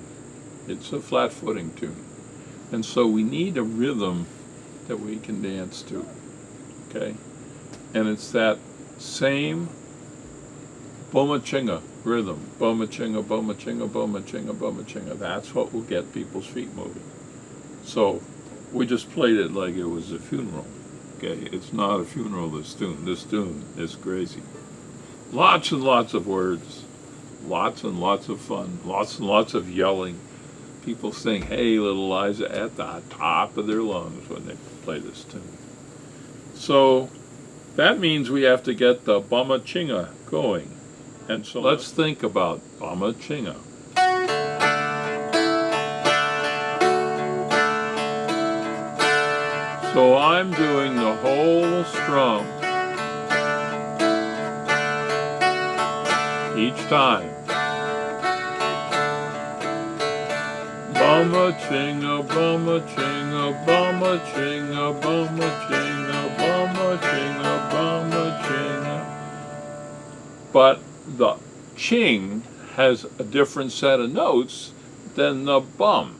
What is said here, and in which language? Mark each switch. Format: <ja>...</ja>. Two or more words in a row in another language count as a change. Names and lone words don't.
<en>It's a flat footing tune. And so we need a rhythm that we can dance to, okay? And it's that same boma-chinga rhythm. Boma-chinga, boma-chinga, boma-chinga, boma-chinga. That's what will get people's feet moving. So we just played it like it was a funeral, okay? It's not a funeral, this tune. This tune is crazy. Lots and lots of words. Lots and lots of fun, lots and lots of yelling. People sing, "Hey, little Liza," at the top of their lungs when they play this tune. So that means we have to get the boma-chinga going. And so let's think about boma-chinga. So I'm doing the whole strum each time. Boma-chinga, boma-chinga, boma-chinga, boma-chinga, boma-chinga, boma-chinga. But the ching has a different set of notes than the bum.</en>